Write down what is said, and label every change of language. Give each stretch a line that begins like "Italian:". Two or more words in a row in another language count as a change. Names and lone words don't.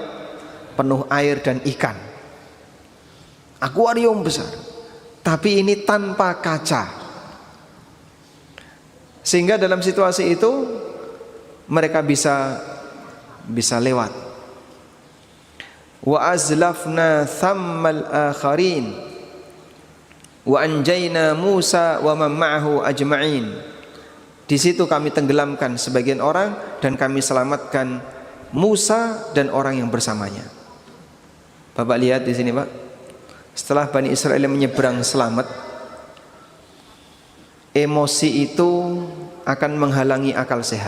Indonesian: Penuh air dan ikan. Akuarium besar. Tapi ini tanpa kaca. Sehingga dalam situasi itu mereka bisa lewat.
Arabic: وأزلفنا ثم الآخرين وأنجينا موسى ومن معه أجمعين.
Indonesian: Di situ kami tenggelamkan sebagian orang dan kami selamatkan Musa dan orang yang bersamanya. Bapak lihat di sini, Pak. Setelah Bani Israel menyeberang selamat, emosi itu akan menghalangi akal sehat.